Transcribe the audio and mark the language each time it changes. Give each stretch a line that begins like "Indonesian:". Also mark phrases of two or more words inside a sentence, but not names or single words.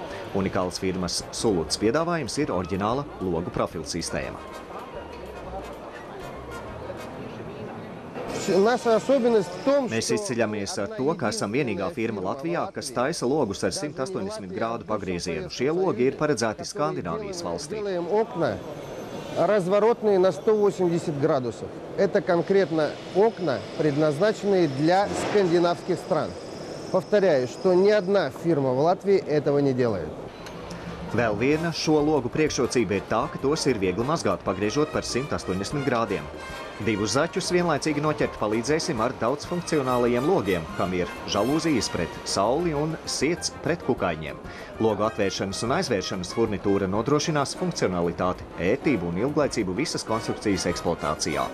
Latvian: Unikāls firmas Salūts piedāvājums ir oriģināla logu profila sistēma. Mēs izceļamies ar to, ka esam vienīgā firma Latvijā, kas taisa logus ar 180 grādu pagriezienu. Šie logi ir paredzēti Skandināvijas valstī.
Russian: Разворотные на 180 градусов. Это конкретно окна, предназначенные для скандинавских стран. Повторяю, что ни одна фирма в Латвии этого не делает.
Latvian: Vēl viena šo logu priekšrocība ir tā, ka tos ir viegli mazgāt, pagriežot par 180 grādiem. Divus zaķus vienlaicīgi noķert palīdzēsim ar daudzfunkcionālajiem logiem, kam ir žalūzijas pret sauli un siets pret kukaiņiem. Logu atvēršanas un aizvēršanas furnitūra nodrošinās funkcionalitāti, ērtību un ilglaicību visas konstrukcijas eksploatācijā.